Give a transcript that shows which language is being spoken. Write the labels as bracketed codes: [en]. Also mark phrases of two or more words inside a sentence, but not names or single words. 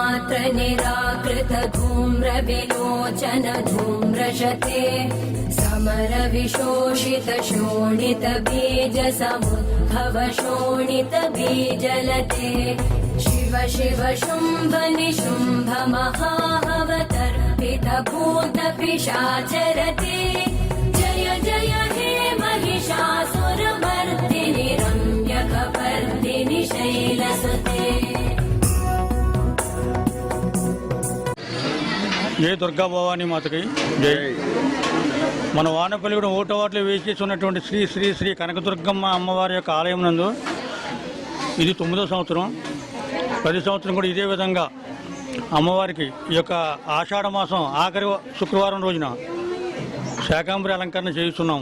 [sa] निराकृत धूम्रविलोचन धूम्रशते समर विशोषित शोणित बीज समुद्भव शोणित बीजलते शिव शिव शुम्भ निशुम्भ महावतर्पित भूत पिशाचरते जय जय हे महिषासुरमर्दिनि रम्यकपर्दिनि शैलसुते। [te] జై దుర్గా భవానీ మాతకి జై. మన వానపల్లిగూడ 1వ వార్డులో వేచేసి ఉన్నటువంటి శ్రీ శ్రీ శ్రీ కనకదుర్గమ్మ అమ్మవారి యొక్క ఆలయం నందు ఇది 9వ సంవత్సరం. 10వ సంవత్సరం కూడా ఇదే విధంగా అమ్మవారికి ఈ యొక్క ఆషాఢ మాసం ఆఖరి శుక్రవారం రోజున శాకాంబరి అలంకరణ చేయిస్తున్నాం.